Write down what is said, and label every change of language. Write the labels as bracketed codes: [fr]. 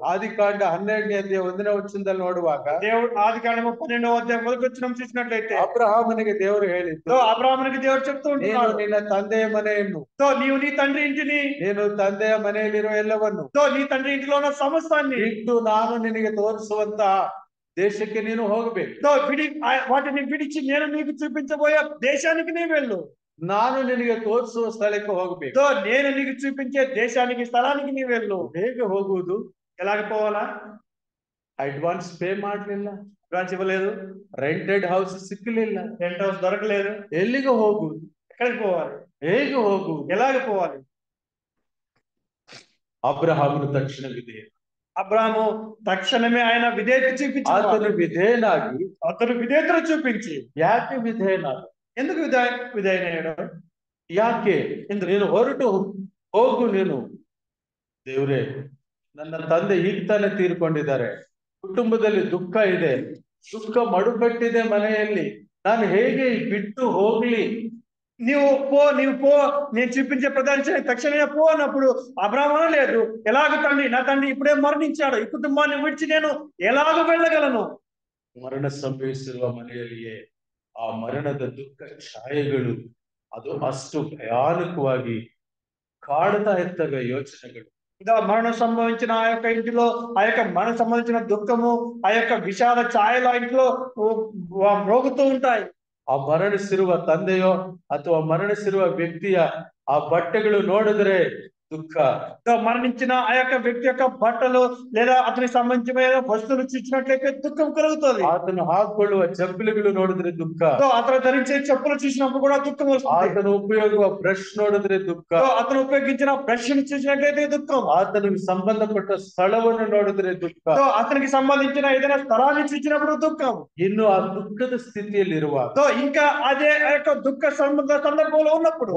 [kn] ಆದಿಕಾಂಡ 12ನೇ ಅಧ್ಯಾಯ 1ನೇ ವಚನದಲ್ಲಿ ನೋಡುವಾಗ, [te] దేవుడు ఆదికాండము 12వ అధ్యాయం మొదటి వచనం చూసినట్లయితే, [kn] ಅಬ್ರಹಾಮನಿಗೆ ದೇವರು ಹೇಳಿದ್ದು, [te] అబ్రహామునికి దేవుడు చెప్తూ [kn] ನೀನು [te] ఉంటున్నాడు, [kn] ನಿನ್ನ ತಂದೆಯ ಮನೆಯನ್ನು, [te] నీవు నీ తండ్రి ఇంటిని, [kn] ನೀನು ತಂದೆಯ ಮನೆಯಲ್ಲಿರುವ ಎಲ್ಲವನ್ನು [te] నీ తండ్రి ఇంటిలో ఉన్న సమస్తాన్ని [kn] ಬಿಟ್ಟು ನಾನು ನಿನಗೆ ತೋರಿಸುವಂತ ದೇಶಕ್ಕೆ ನೀನು ಹೋಗಬೇಕು. [te] వాటిని విడిచి నేను నీకు చూపించబోయే దేశానికి నీ వెళ్ళు. [kn] ನಾನು ನಿನಗೆ ತೋರಿಸುವ ಸ್ಥಳಕ್ಕೆ ಹೋಗಬೇಕು. [te] నేను నీకు చూపించే దేశానికి, స్థలానికి నీ వెళ్ళు. [kn] ಹೇಗೆ ಹೋಗುವುದು? [te] ఎలాగ పోవాలా? [kn] ಅಡ್ವಾನ್ಸ್ ಪೇ ಮಾಡ್ಲಿಲ್ಲ, [te] అడ్వాన్స్ ఇవ్వలేదు, [kn] ರೆಂಟೆಡ್ ಹೌಸ್ ಸಿಕ್ಕಲಿಲ್ಲ, [te] రెంట్ హౌస్ దొరకలేదు. [kn] ಎಲ್ಲಿಗೆ ಹೋಗುವುದು? [te] ఎక్కడికి పోవాలి? [kn] ಹೇಗೆ ಹೋಗುವುದು? [te] ఎలాగ పోవాలి? [kn] ಅಬ್ರಹಾಮನು ತಕ್ಷಣ ವಿಧೇಯ. [te] అబ్రాహాము తక్షణమే ఆయన విధేయత చూపించాడు. [kn] ಆತನು ವಿಧೇಯನಾಗಿ, [te] అతను విధేయతను చూపించి, [kn] ಯಾಕೆ ವಿಧೇಯನಾದ? [te] ఎందుకు విధేయనయ్యాడు? [kn] ಯಾಕೆ? ನೀನು ಹೊರಟು ಹೋಗು. ನೀನು, ದೇವ್ರೇ, ನನ್ನ ತಂದೆ ಈಗ ತಾನೇ ತೀರ್ಕೊಂಡಿದ್ದಾರೆ, ಕುಟುಂಬದಲ್ಲಿ ದುಃಖ ಇದೆ, ದುಃಖ ಮಡುಗಟ್ಟಿದೆ ಮನೆಯಲ್ಲಿ, ನಾನು ಹೇಗೆ ಬಿಟ್ಟು ಹೋಗ್ಲಿ? [te] నీవు పో, నేను చూపించే ప్రదేశానికి తక్షణమే పో అన్నప్పుడు అబ్రాహాము లేదు, ఎలాగ తండ్రి, నా తండ్రి ఇప్పుడే మరణించాడు, ఈ కుటుంబాన్ని విడిచి నేను ఎలాగ వెళ్ళగలను? [kn] ಮರಣ ಸಂಭವಿಸಿರುವ ಮನೆಯಲ್ಲಿಯೇ ಆ ಮರಣದ ದುಃಖ ಛಾಯೆಗಳು ಅದು ಅಷ್ಟು ಭಯಾನಕವಾಗಿ ಕಾಡ್ತಾ ಇರ್ತವೆ ಯೋಚನೆಗಳು. [te] ఇంకా మరణం సంభవించిన ఆ యొక్క ఇంటిలో ఆ యొక్క మరణం సంబంధించిన దుఃఖము, ఆ యొక్క విషాద ఛాయలు ఆ ఇంట్లో మ్రోగుతూ ఉంటాయి. [kn] ಆ ಮರಣಿಸಿರುವ ತಂದೆಯೋ ಅಥವಾ ಮರಣಿಸಿರುವ ವ್ಯಕ್ತಿಯ ಆ ಬಟ್ಟೆಗಳು ನೋಡಿದ್ರೆ ದುಃಖ. [te] మరణించిన ఆ యొక్క వ్యక్తి యొక్క బట్టలు లేదా అతనికి సంబంధించిన వస్తువులు చూసినట్లయితే దుఃఖం కలుగుతుంది. [kn] ಆತನು ಹಾಕೊಳ್ಳುವ ಚಪ್ಪಲಿಗಳು ನೋಡಿದ್ರೆ ದುಃಖ. [te] అతను ధరించే చెప్పులు చూసినప్పుడు కూడా దుఃఖం వస్తుంది. [kn] ಆತನು ಉಪಯೋಗಿಸುವ ಬ್ರಷ್ ನೋಡಿದ್ರೆ ದುಃಖ. [te] అతను ఉపయోగించిన బ్రష్ చూసినట్లయితే దుఃఖం. [kn] ಆತನಿಗೆ ಸಂಬಂಧಪಟ್ಟ ಸ್ಥಳವನ್ನು ನೋಡಿದ್ರೆ ದುಃಖ. [te] అతనికి సంబంధించిన ఏదైనా స్థలాన్ని చూసినప్పుడు దుఃఖం. [kn] ಇನ್ನು ಆ ದುಃಖದ ಸ್ಥಿತಿಯಲ್ಲಿ ಇರುವಾಗ [te] ఇంకా అదే ఆ యొక్క దుఃఖ సందర్భంలో ఉన్నప్పుడు